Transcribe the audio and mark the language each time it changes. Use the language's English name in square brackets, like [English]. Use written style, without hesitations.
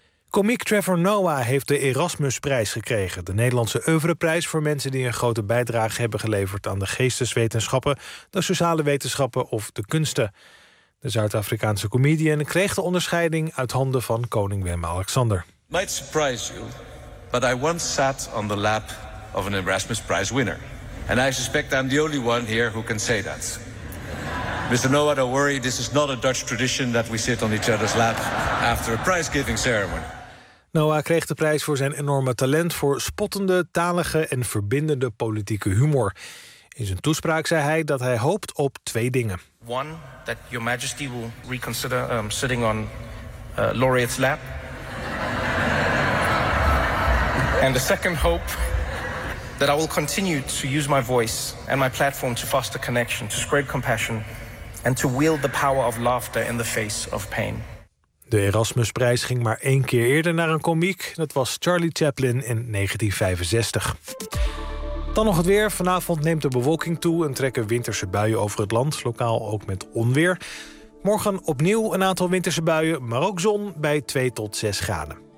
[Dutch] Komiek Trevor Noah heeft de Erasmusprijs gekregen. De Nederlandse oeuvreprijs voor mensen die een grote bijdrage hebben geleverd aan de geesteswetenschappen, de sociale wetenschappen of de kunsten. De Zuid-Afrikaanse comedian kreeg de onderscheiding uit handen van koning Willem-Alexander. [English] Might surprise you, but I once sat on the lap of an Erasmus Prize winner. And I suspect I'm the only one here who can say that. Mr. Noah, don't worry, this is not a Dutch tradition that we sit on each other's lap after a prize-giving ceremony. [Dutch] Noah kreeg de prijs voor zijn enorme talent voor spottende, talige en verbindende politieke humor. In zijn toespraak zei hij dat hij hoopt op twee dingen. [English] One, that your majesty will reconsider sitting on laureate's lap. And the second hope, that I will continue to use my voice and my platform to foster connection, to spread compassion and to wield the power of laughter in the face of pain. [Dutch] De Erasmusprijs ging maar één keer eerder naar een komiek. Dat was Charlie Chaplin in 1965. Dan nog het weer. Vanavond neemt de bewolking toe en trekken winterse buien over het land. Lokaal ook met onweer. Morgen opnieuw een aantal winterse buien, maar ook zon bij 2 tot 6 graden.